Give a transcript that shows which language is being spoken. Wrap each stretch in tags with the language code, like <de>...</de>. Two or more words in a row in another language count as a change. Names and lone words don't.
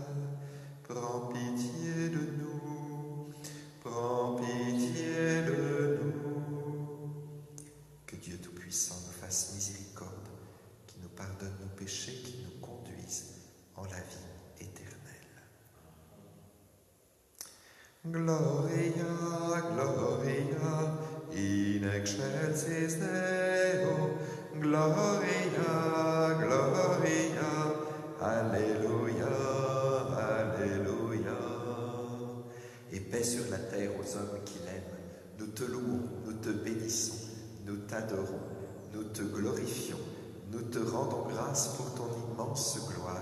<fr>Prends pitié de nous, prends pitié de nous. Que Dieu Tout-Puissant nous fasse miséricorde, qui nous pardonne nos péchés, qui nous conduise en la vie éternelle.</fr> <la>Gloria, Gloria, in excelsis Deo. Gloria, Gloria,</la> <fr>Alléluia, Alléluia. Et paix sur la terre aux hommes qui l'aiment. Nous te louons, nous te bénissons, nous t'adorons, nous te glorifions, nous te rendons grâce pour ton immense gloire.</fr>